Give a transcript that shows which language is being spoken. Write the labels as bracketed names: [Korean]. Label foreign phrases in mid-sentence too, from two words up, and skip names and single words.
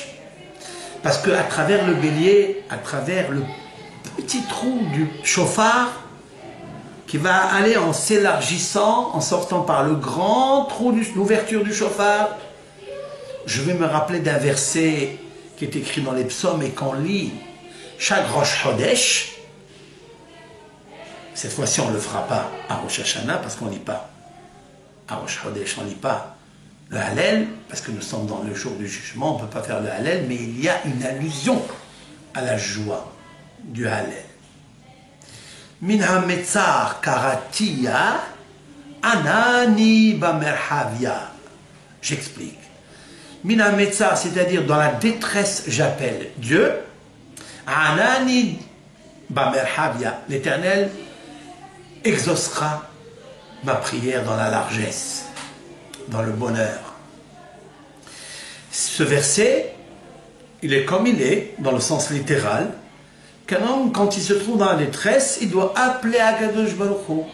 [French] Parce qu'à travers le bélier, à travers le petit trou du shofar, qui va aller en s'élargissant, en sortant par le grand trou de l'ouverture du shofar, je vais me rappeler d'un verset qui est écrit dans les psaumes et qu'on lit chaque Rosh Chodesh. Cette fois-ci, on ne le fera pas à Rosh Hashanah parce qu'on ne lit pas. À Rosh Chodesh, on ne lit pas le Hallel, parce que nous sommes dans le jour du jugement, on ne peut pas faire le Hallel, mais il y a une allusion à la joie du Hallel. [Hebrew] מן המצר קראתי יה ענני במרחב יה. [French] J'explique. [Hebrew] מן המצר, [French] c'est-à-dire dans la détresse, j'appelle Dieu. [Hebrew] ענני במרחב יה. [French] L'Éternel exaucera ma prière dans la largesse, dans le bonheur. Ce verset, il est comme il est, dans le sens littéral, qu'un homme, quand il se trouve dans la détresse, il doit appeler [Hebrew] הקדוש ברוך הוא.